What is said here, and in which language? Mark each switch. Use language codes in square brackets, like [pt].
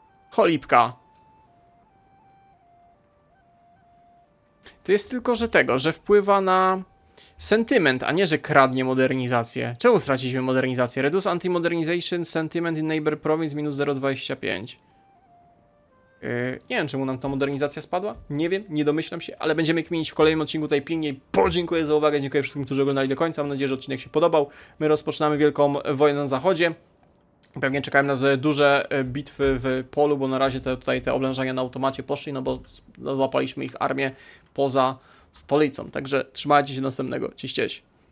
[pl] Cholipka. To jest tylko, że wpływa na sentyment, a nie, że kradnie modernizację. Czemu straciliśmy modernizację? [en] Reduce anti-modernization sentiment in neighbor province -0,25. [pl] Nie wiem, czemu nam ta modernizacja spadła. Nie wiem, nie domyślam się, ale będziemy kminić w kolejnym odcinku tutaj pilniej. Podziękuję za uwagę, dziękuję wszystkim, którzy oglądali do końca. Mam nadzieję, że odcinek się podobał. My rozpoczynamy wielką wojnę na zachodzie. Pewnie czekają nas duże bitwy w polu, bo na razie te oblężenia na automacie poszli, no bo złapaliśmy ich armię poza stolicą. Także trzymajcie się do następnego. Cześć, cześć.